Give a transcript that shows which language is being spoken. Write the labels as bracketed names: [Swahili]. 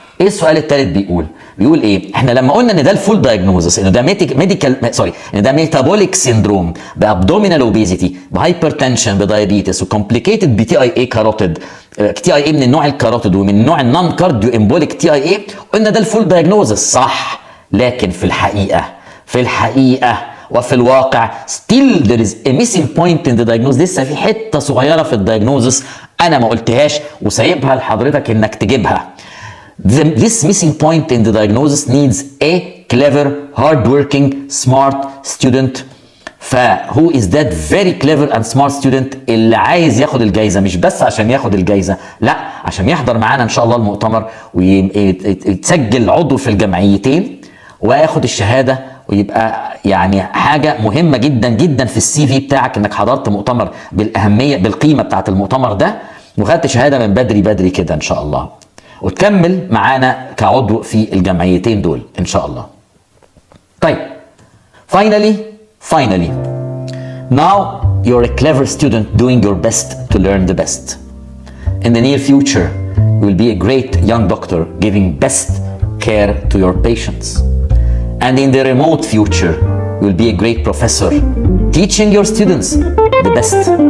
[Arabic] ايه السؤال الثالث؟ بيقول ايه؟ احنا لما قلنا ان ده الفول دايجنوزس، ان ده ان ده ميتابوليك سيندروم بابدومينال اوبيزيتي بهايبرتنشن بدايابيتس وكومبليكيتد بتي اي اي كاروتيد، تي اي اي من النوع الكاروتيد ومن النوع النون كارديو امبوليك تي اي اي، قلنا ده الفول دايجنوزس صح. لكن في الحقيقه وفي الواقع [English] still there is a missing point in the diagnosis. [Arabic] لسه في حته صغيره في الدايجنوزس انا ما قلتهاش وسايبها لحضرتك انك تجيبها. [English] This missing point in the diagnosis needs a clever, hardworking, smart student. who is that very clever and smart student [Arabic] اللي عايز ياخد الجايزه، مش بس عشان ياخد الجايزه، لا عشان يحضر معانا ان شاء الله المؤتمر ويتسجل عضو في الجمعيتين وياخد الشهاده، ويبقى يعني حاجه مهمه جدا جدا في السي في بتاعك انك حضرت مؤتمر بالاهميه بالقيمه بتاعت المؤتمر ده وخدت شهاده من بدري كده ان شاء الله، وتكمل معانا كعضو في الجمعيتين دول ان شاء الله. [English] طيب finally now you're a clever student doing your best to learn the best. In the near future you will be a great young doctor giving best care to your patients. And in the remote future you will be a great professor teaching your students the best.